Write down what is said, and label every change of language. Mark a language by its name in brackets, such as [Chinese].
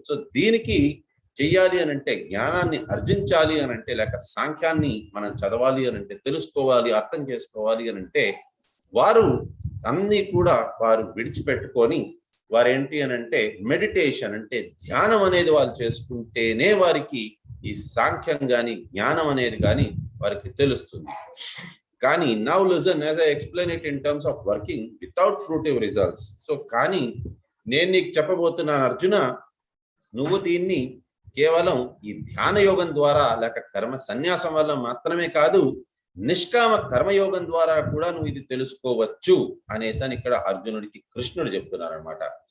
[Telugu] So దీనికి చెయ్యాలి అని అంటే, జ్ఞానాన్ని అర్జించాలి అని అంటే, లేక సాంఖ్యాన్ని మనం చదవాలి అని అంటే, తెలుసుకోవాలి, అర్థం చేసుకోవాలి అని అంటే వారు అన్ని కూడా వారు విడిచిపెట్టుకొని వారేంటి అని అంటే మెడిటేషన్ అంటే ధ్యానం అనేది వాళ్ళు చేసుకుంటేనే వారికి ఈ సాంఖ్యం కానీ జ్ఞానం అనేది కానీ వారికి తెలుస్తుంది. [English] కానీ now listen as I explain it in terms of working without fruitive results. [Telugu] So కానీ నేను నీకు చెప్పబోతున్నాను అర్జున, నువ్వు దీన్ని కేవలం ఈ ధ్యాన యోగం ద్వారా లేక కర్మ సన్యాసం వల్ల మాత్రమే కాదు, నిష్కామ కర్మయోగం ద్వారా కూడా నువ్వు ఇది తెలుసుకోవచ్చు అనేసని ఇక్కడ అర్జునుడికి కృష్ణుడు చెప్తున్నారు అనమాట.